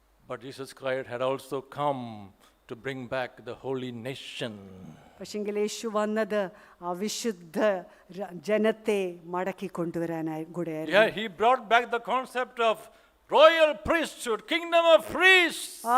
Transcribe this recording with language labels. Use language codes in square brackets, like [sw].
[en] But Jesus Christ had also come to bring back the holy nation. [ml] പക്ഷെങ്കിൽ യേശു വന്നത് ആ വിശുദ്ധ ജനത്തെ മടക്കി കൊണ്ടുവരാനായി കൂടെയായിരുന്നു. [en] Yeah, he brought back the concept of royal priesthood, kingdom of priests.